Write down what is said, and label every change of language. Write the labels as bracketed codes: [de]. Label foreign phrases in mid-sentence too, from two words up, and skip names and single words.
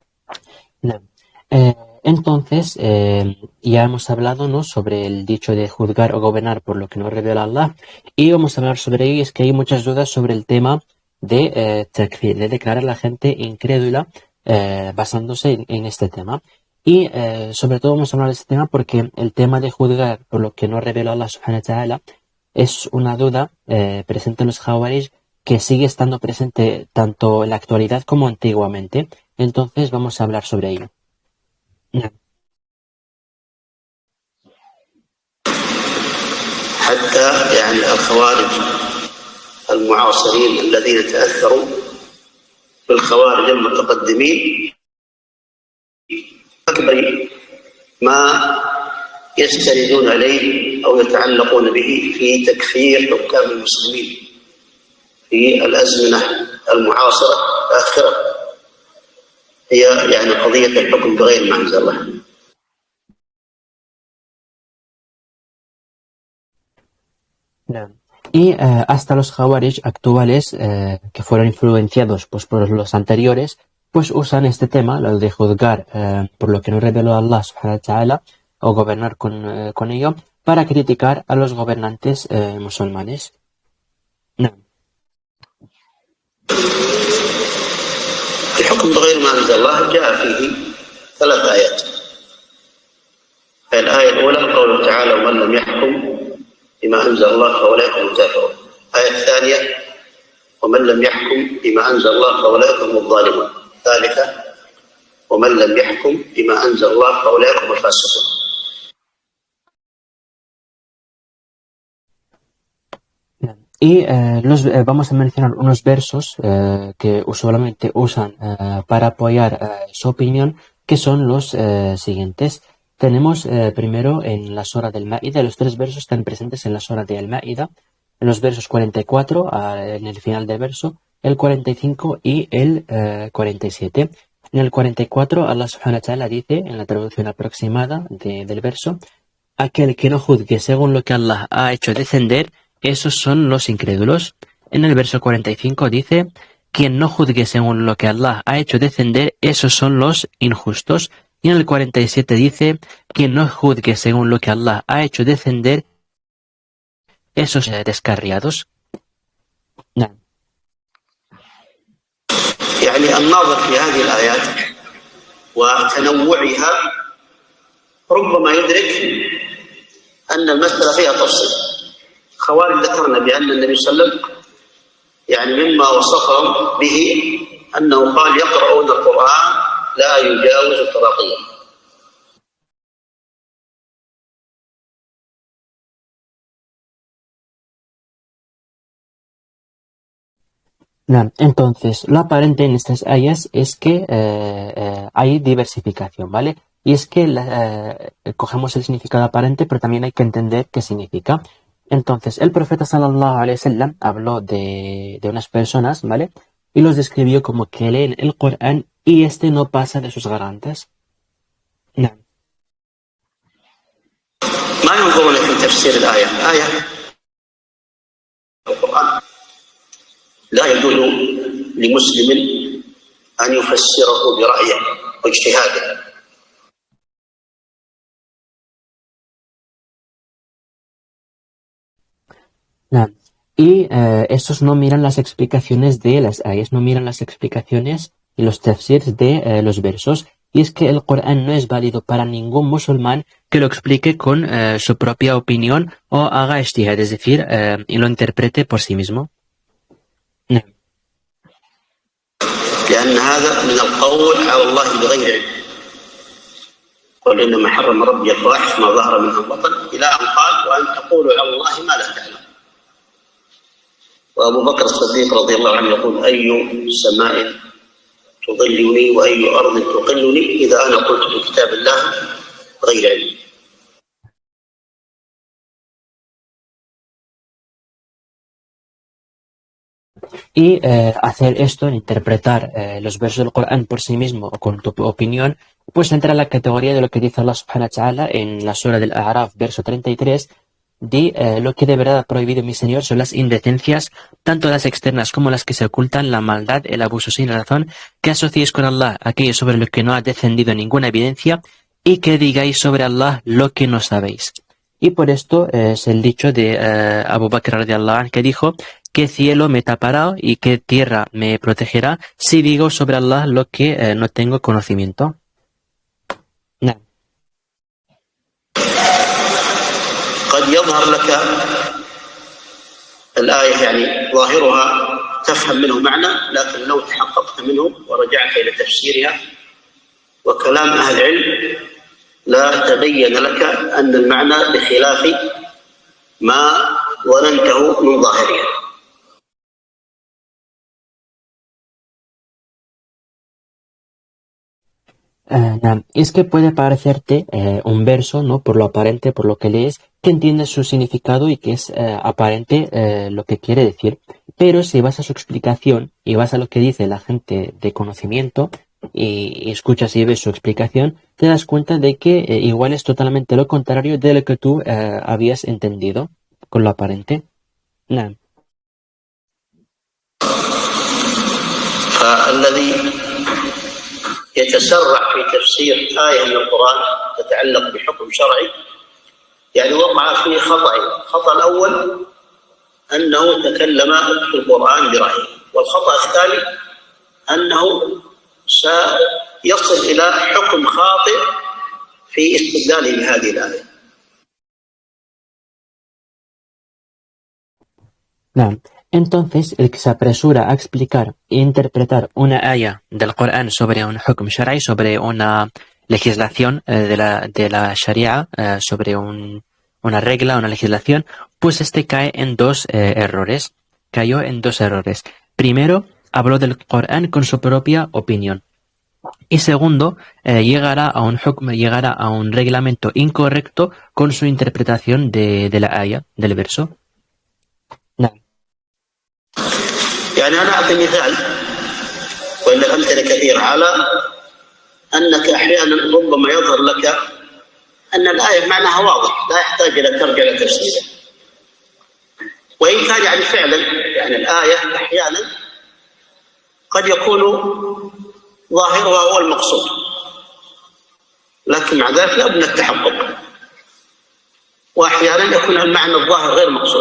[es] No. Entonces, ya hemos hablado, ¿no?, sobre el dicho de juzgar o gobernar por lo que no revela Allah, y vamos a hablar sobre ello. Y es que hay muchas dudas sobre el tema de takfir, de declarar a la gente incrédula, basándose en este tema. Y sobre todo vamos a hablar de este tema porque el tema de juzgar por lo que no revela Allah [ar] سبحانه وتعالى [es] es una duda presente en los Jawarij, que sigue estando presente tanto en la actualidad como antiguamente. Entonces vamos a hablar sobre ello. [ar] نعم. حتى يعني الخوارج المعاصرين الذين تأثروا بالخوارج المتقدمين أكبر ما يستندون إليه أو يتعلقون به في تكفير حكام المسلمين في الأزمنة المعاصرة الآخرة هي يعني قضية الحكم بغير ما أنزل الله. نعم. [es] Y hasta los Jawarij actuales, que fueron influenciados pues, por los anteriores, pues usan este tema, lo de juzgar por lo que no reveló Allah [ar] سبحانه وتعالى, [es] o gobernar con ello, para criticar a los gobernantes musulmanes. [ar] نعم. الحكم بغير ما أنزل الله جاء فيه 3 آيات. الآية الأولى قوله تعالى ومن لم يحكم بما أنزل الله فأولئك هم الكافرون. الآية الثانية ومن لم يحكم بما أنزل الله فأولئك هم الظالمون. الثالثة ومن لم يحكم بما أنزل الله فأولئك هم الفاسقون. [es] Y vamos a mencionar unos versos que usualmente usan para apoyar su opinión, que son los siguientes. Tenemos primero en la Sura del Maida, los 3 versos están presentes en la Sura del Maida, en los versos 44, en el final del verso, el 45 y el 47. En el 44, Allah [ar] سبحانه وتعالى [es] dice, en la traducción aproximada del verso, aquel que no juzgue según lo que Allah ha hecho descender, esos son los incrédulos. En el verso 45 dice, quien no juzgue según lo que Allah ha hecho descender, esos son los injustos. Y en el 47 dice, quien no juzgue según lo que Allah ha hecho descender, esos descarriados. [ar] نعم. يعني الناظر في هذه الآيات وتنوعها ربما يدرك أن المسألة فيها تفصيل. خوارج ذكرنا بأن النبي صلى الله عليه وسلم يعني مما وصفهم به أنه قال يقرؤون القرآن لا يجاوز تراقيهم. [es] Entonces, lo aparente en estas ayas es que hay diversificación, ¿vale? Y es que cogemos el significado aparente, pero también hay que entender qué significa. Entonces, el profeta [ar] صلى الله عليه وسلم [es] habló de unas personas, ¿vale? Y los describió como que leen el Corán y este no pasa de sus gargantas. [ar] نعم. ما ينظرون في تفسير الآية. آية القرآن لا يجوز لمسلم أن يفسره برأيه واجتهاده. نعم. [es] Y estos no miran las explicaciones de las ayas, no miran las explicaciones y los tafsirs de los versos. Y es que el Corán no es válido para ningún musulmán que lo explique con su propia opinión o haga ijtihad, es decir, y lo interprete por sí mismo. [ar] نعم. لأن هذا من القول على الله بغير علم. قل إنما حرم ربي الفواحش ما ظهر منها وبطن إلى أن قال وأن تقولوا على الله ما لا تعلم. وأبو بكر الصديق رضي الله عنه يقول أي سماء تظلني وأي أرض تقلني إذا أنا قلت بكتاب الله غير علم. [es] Y hacer esto, interpretar los versos del Corán por sí mismo o con tu opinión, pues entra en la categoría de lo que dice Allah [ar] سبحانه وتعالى [es] en la sura del A'raf, verso 33, Di, lo que de verdad ha prohibido mi Señor son las indecencias, tanto las externas como las que se ocultan, la maldad, el abuso sin razón, que asociéis con Allah aquello sobre lo que no ha descendido ninguna evidencia, y que digáis sobre Allah lo que no sabéis. Y por esto es el dicho de Abu Bakr [ar] رضي الله عنه, [es] que dijo que cielo me tapará y que tierra me protegerá si digo sobre Allah lo que no tengo conocimiento. [ar] Nah. قد يظهر لك الآية يعني ظاهرها تفهم منه معنى، لكن لو تحققت منه ورجعت إلى تفسيرها وكلام أهل العلم لا تبين لك أن المعنى بخلاف ما ظننته من ظاهرها. [es] Es que puede parecerte un verso, ¿no? Por lo aparente, por lo que lees, que entiendes su significado y que es aparente lo que quiere decir. Pero si vas a su explicación y vas a lo que dice la gente de conocimiento y escuchas y ves su explicación, te das cuenta de que igual es totalmente lo contrario de lo que tú habías entendido con lo aparente. [ar] Nah. فالذي يتسرع في تفسير آية من القرآن تتعلق بحكم شرعي يعني وقع في خطأين. الخطأ الأول أنه تكلم في القرآن برأيه، والخطأ الثاني أنه سيصل إلى حكم خاطئ في استدلاله بهذه الآية. Nah. [es] Entonces, el que se apresura a explicar e interpretar una aya del Corán sobre un [ar] حكم شرعي, [es] sobre una legislación de la sharia, sobre una regla, una legislación, pues este cae en dos errores. Cayó en dos errores. Primero, habló del Corán con su propia opinión. Y segundo, llegará a un hukm, llegará a un reglamento incorrecto con su interpretación de la aya, del verso. [ar] Nah. يعني أنا أعطي مثال وإلا أمثلة كثيرة على أنك أحيانا ربما يظهر لك أن الآية معناها واضح لا يحتاج إلى ترجع إلى تفسيره، وإن كان يعني فعلا يعني الآية أحيانا قد يكون ظاهرها هو المقصود، لكن مع ذلك لا بد من التحقق، وأحيانا يكون المعنى الظاهر غير مقصود.